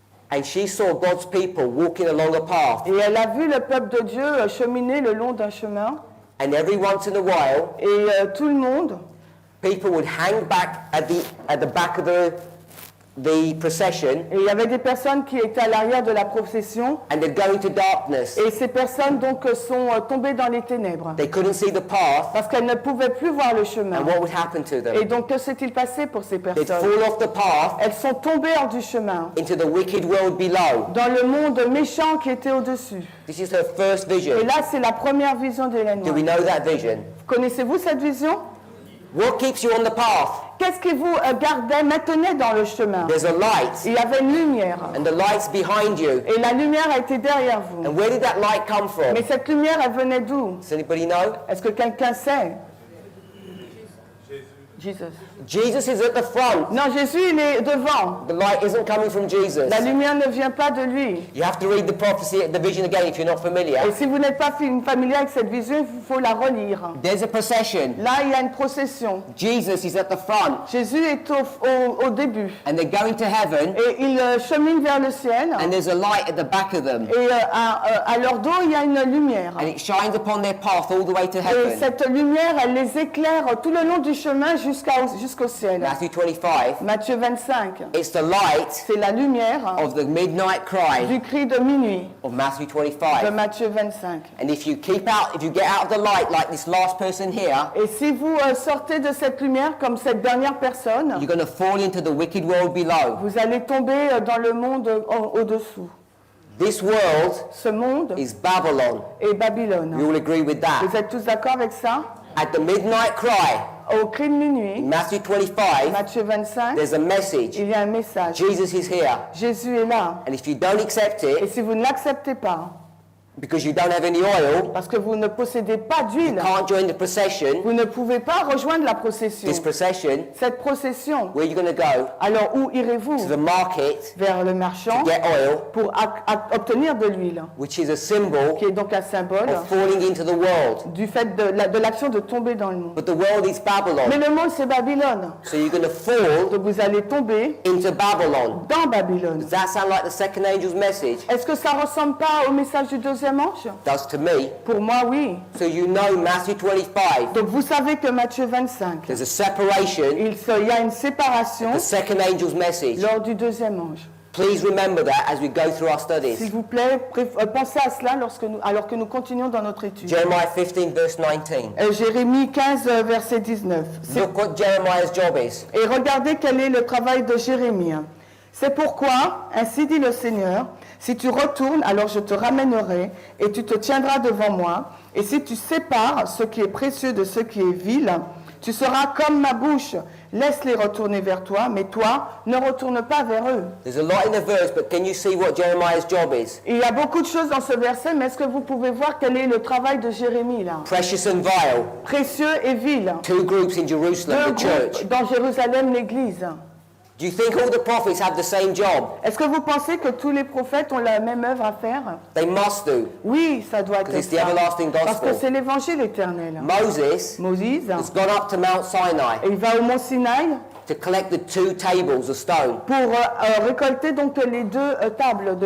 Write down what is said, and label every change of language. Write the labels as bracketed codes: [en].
[en] and she saw God's people walking along a path, [fr] et elle a vu le peuple de Dieu cheminer le long d'un chemin [en] and every once in a while, [fr] et tout le monde, [en] people would hang back at the back of the procession, [fr] et il y avait des personnes qui étaient à l'arrière de la procession [en] and they'd go into darkness. [fr] et ces personnes donc sont tombées dans les ténèbres [en] They couldn't see the path, [fr] parce qu'elles ne pouvaient plus voir le chemin. [en] and what would happen to [fr] Et [en] them? [fr] donc que s'est-il passé pour ces [en] They'd [fr] personnes? [en] fall off the path [fr] Elles sont tombées hors du chemin, [en] into the wicked world below. [fr] dans le monde méchant qui était au-dessus. [en] This is her first [fr] Et [en] vision. [fr] là, c'est la première vision d'Ellen [en] Do we White. know that vision? [fr] Connaissez-vous cette vision? [en] What keeps you on the path? [fr] Qu'est-ce qui vous gardait, maintenait dans le chemin? [en] There's a light, [fr] Il y avait une lumière. [en] and the light's behind you. [fr] Et la lumière a été derrière vous. [en] And where did that light come from? [fr] Mais cette lumière, elle venait d'où? [en] Does anybody know? [fr] Est-ce que quelqu'un sait? [en] Jesus. Jesus is at the front. [fr] Non, Jésus, il est devant. [en] The light isn't coming from Jesus. [fr] La lumière ne vient pas de lui. [en] You have to read the prophecy, the vision again if you're not familiar. [fr] Et si vous n'êtes pas familier avec cette vision, il faut la relire. [en] There's a procession. [fr] Là, il y a une procession. [en] Jesus is at the front, [fr] Jésus est au début. [en] and they're going to heaven, [fr] Et il chemine vers le ciel. [en] and there's a light at the back of them, [fr] Et à leur dos, il y a une lumière. [en] and it shines upon their path all the way to [fr] Et [en] heaven. [fr] cette lumière, elle les éclaire tout le long du chemin jusqu'au ciel. [en] Matthew 25. [fr] Matthieu 25. [en] It's the light [fr] C'est la lumière [en] of the midnight cry [fr] du cri de minuit [en] of Matthew [fr] de [en] 25. [fr] Matthieu 25. [en] And if you get out of the light like this last person here, [fr] Et si vous sortez de cette lumière comme cette dernière personne, [en] you're going to fall into the wicked world below. [fr] vous allez tomber dans le monde au-dessous. [en] This world [fr] Ce monde [en] is Babylon. [fr] est [en] We [fr] Babylone. [en] all agree with that. [fr] Vous êtes tous d'accord avec ça? [en] At the midnight cry, [fr] Au cri de minuit, [en] Matthew 25, [fr] Matthieu 25, [en] there's a message. [fr] il y a un message. [en] Jesus is here. [fr] Jésus est là. [en] And if you don't accept [fr] Et [en] it, [fr] si vous ne l'acceptez pas, [en] because you don't have any oil, [fr] parce que vous ne possédez pas d'huile, [en] can't join the procession, [fr] vous ne pouvez pas rejoindre la procession. [en] this procession, [fr] Cette procession, [en] where are you going to go? [fr] alors où irez-vous? [en] To the market, [fr] Vers le marchand [en] get oil, [fr] pour obtenir de l'huile, [en] which is a symbol [fr] qui est donc un symbole [en] of falling into the world. [fr] du fait de l'action de tomber dans le monde. [en] But the world is [fr] Mais [en] Babylon. [fr] le monde, c'est Babylone. [en] So you're going to fall [fr] Donc vous allez tomber [en] into Babylon. [fr] dans Babylone. [en] Does that sound like the second angel's message? [fr] Est-ce que ça ressemble pas au message du deuxième ange? [en] Does to me. [fr] Pour moi, oui. [en] So you know Matthew 25, [fr] Donc vous savez que Matthieu 25, [en] there's a separation, [fr] il y a une séparation [en] the second angel's message. [fr] lors du deuxième ange. [en] Please remember that as we go through our [fr] S'il [en] studies. [fr] vous plaît, pensez à cela alors que nous continuons dans notre étude. [en] Jeremiah 15 verse 19. [fr] Jérémie 15, verset 19. [en] Look what Jeremiah's job is. [fr] Et regardez quel est le travail de Jérémie. C'est pourquoi, ainsi dit le Seigneur, si tu retournes, alors je te ramènerai et tu te tiendras devant moi. Et si tu sépares ce qui est précieux de ce qui est vil, tu seras comme ma bouche. Laisse-les retourner vers toi, mais toi, ne retourne pas vers eux. [en] There's a lot in the verse, but can you see what Jeremiah's job is? [fr] Et il y a beaucoup de choses dans ce verset, mais est-ce que vous pouvez voir quel est le travail de Jérémie là? [en] Precious and vile. [fr] Précieux et vil. [en] Two groups in Jerusalem, [fr] Deux [en] the church. [fr] groupes dans Jérusalem, l'Église. [en] Do you think all the prophets have the same job? [fr] Est-ce que vous pensez que tous les prophètes ont la même œuvre à faire? [en] They must do. [fr] Oui, ça doit être [en] Because it's the [fr] ça. [en] everlasting [fr] Parce que [en] gospel. [fr] c'est l'évangile éternel. [en] Moses [fr] Moïse, [en] has gone up to Mount Sinai [fr] il va au mont Sinaï [en] to collect the two tables of stone. [fr] pour récolter donc les deux tables de